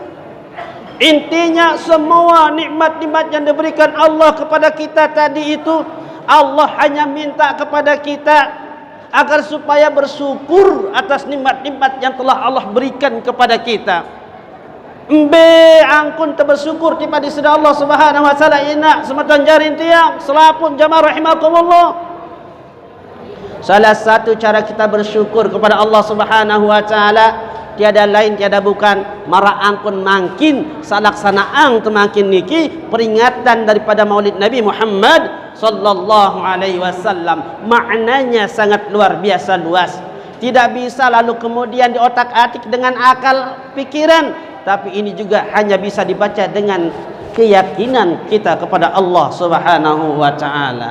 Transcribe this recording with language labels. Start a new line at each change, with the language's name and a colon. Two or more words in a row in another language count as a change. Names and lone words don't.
Indonesian: Intinya semua nikmat-nikmat yang diberikan Allah kepada kita tadi itu Allah hanya minta kepada kita agar supaya bersyukur atas nikmat-nikmat yang telah Allah berikan kepada kita.
Sasak: Angkun
Indonesian: bersyukur kepada
Sasak: sida Allah
Arabic: سبحانه وتعالى
Sasak: ina sematan jarin tiang selapun jamaah rahimakumullah.
Indonesian: Salah satu cara kita bersyukur kepada Allah
Arabic: سبحانه وتعالى
Indonesian: tiada lain tiada bukan
Sasak: mara angkun mangkin salaksanaan temakin niki
Indonesian: peringatan daripada Maulid Nabi Muhammad
Arabic: صلى الله عليه وسلم.
Indonesian: Maknanya sangat luar biasa luas. Tidak bisa lalu kemudian diotak-atik dengan akal pikiran, tapi ini juga hanya bisa dibaca dengan keyakinan kita kepada Allah
Arabic: سبحانه وتعالى.